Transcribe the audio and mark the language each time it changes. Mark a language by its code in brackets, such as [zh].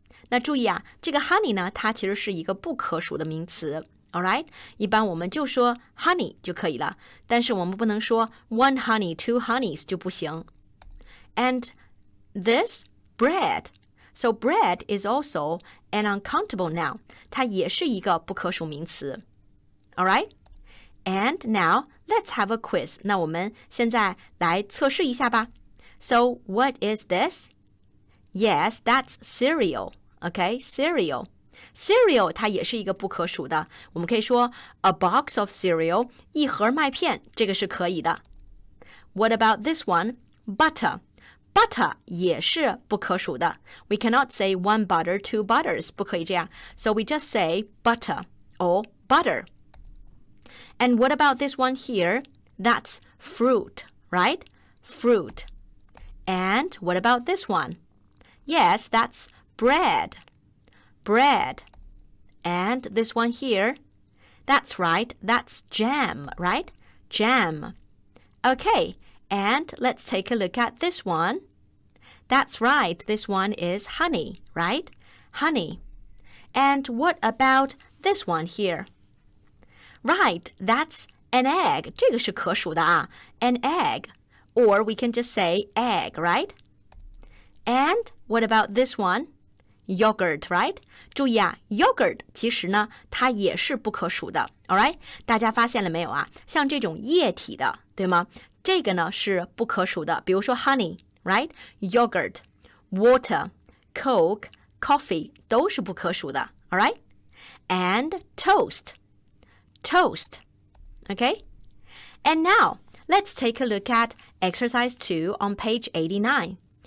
[zh] 那注意啊，这个 honey 呢，它其实是一个不可数的名词。 [en] Alright? [zh] 一般我们就说 honey 就可以了，但是我们不能说 [en] one honey, two honeys [zh] 就不行。 [en] And this, bread. So bread is also an uncountable noun. [zh] 它也是一个不可数名词。 [en] Alright? And now, let's have a quiz. [zh] 那我们现在来测试一下吧。 [en] So, what is this? Yes, that's cereal. Okay, cereal. [zh] Cereal 它也是一个不可数的，我们可以说 [en] a box of cereal, [zh] 一盒麦片，这个是可以的。 [en] What about this one? Butter. Butter [zh] 也是不可数的。 [en] We cannot say one butter, two butters, [zh] 不可以这样。 [en] So we just say butter or butter. And what about this one here? That's fruit, right? Fruit. And what about this one? Yes, that's bread. Bread. And this one here? That's right, that's jam, right? Jam. Okay, and let's take a look at this one. That's right, this one is honey, right? Honey. And what about this one here? Right, that's an egg. [zh] 这个是可数的啊, [en] an egg. Or we can just say egg, right? And what about this one? Yogurt, right? [zh] 注意啊 yogurt 其实呢它也是不可数的 [en] Alright? [zh] 大家发现了没有啊？像这种液体的对吗？这个呢是不可数的，比如说 honey, right? [en] Yogurt, water, Coke, coffee [zh] 都是不可数的 [en] Alright? And toast. Toast. Okay? And now, let's take a look at exercise 2 on page 89.